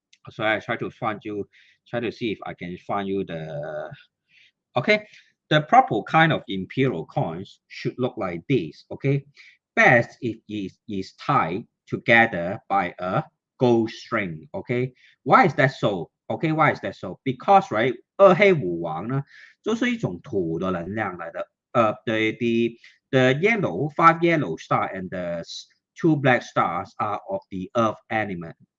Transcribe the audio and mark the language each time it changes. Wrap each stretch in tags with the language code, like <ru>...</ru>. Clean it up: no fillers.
<en>So I try to see if I can find you the okay. The proper kind of imperial coins should look like this. Okay. Best if it is tied together by a gold string. Okay. Why is that so? Okay. Why is that so? Because right,</en> <zh>二黑五黄呢，就是一种土的能量来的。</zh> <en>The yellow, 5 yellow star and the 2 black stars are of the earth element.</en>